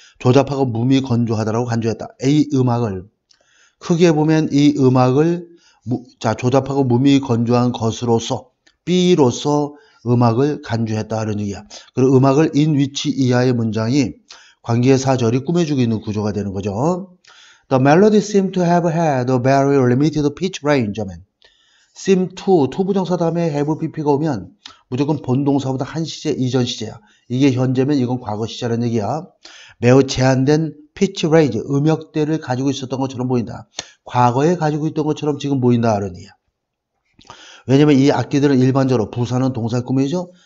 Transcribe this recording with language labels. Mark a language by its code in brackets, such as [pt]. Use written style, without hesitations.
[ko] 조잡하고 무미건조하다라고 간주했다. A 음악을 크게 보면 이 음악을 자, 조잡하고 무미건조한 것으로서 B로서 음악을 간주했다는 얘기야. 그리고 음악을 in which 이하의 문장이 관계사절이 꾸며주고 있는 구조가 되는 거죠. [en] The melody seemed to have had a very limited pitch range. [ko] seem to 부정사 다음에 have pp 가 오면 무조건 본동사보다 한 시제 이전 시제야. 이게 현재면 이건 과거 시제라는 얘기야. 매우 제한된 pitch range, 음역대를 가지고 있었던 것처럼 보인다. 과거에 가지고 있던 것처럼 지금 보인다는 얘기야. 왜냐면 이 악기들은 일반적으로 부사는 동사의 꾸미죠.